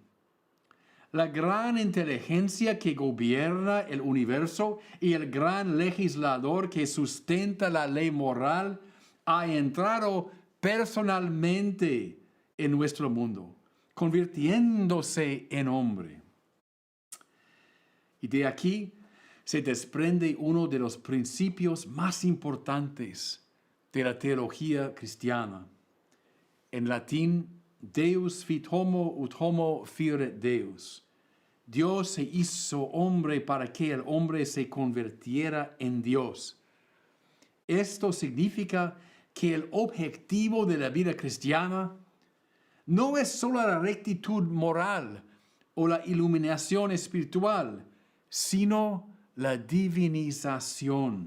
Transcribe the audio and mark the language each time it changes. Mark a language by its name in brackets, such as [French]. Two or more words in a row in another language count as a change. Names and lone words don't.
[Spanish] La gran inteligencia que gobierna el universo y el gran legislador que sustenta la ley moral ha entrado personalmente en nuestro mundo, convirtiéndose en hombre. Y de aquí se desprende uno de los principios más importantes de la teología cristiana. En latín, [Latin] Deus fit homo ut homo fiere Deus. [Spanish] Dios se hizo hombre para que el hombre se convirtiera en Dios. Esto significa que el objetivo de la vida cristiana no es solo la rectitud moral o la iluminación espiritual, sino la divinización.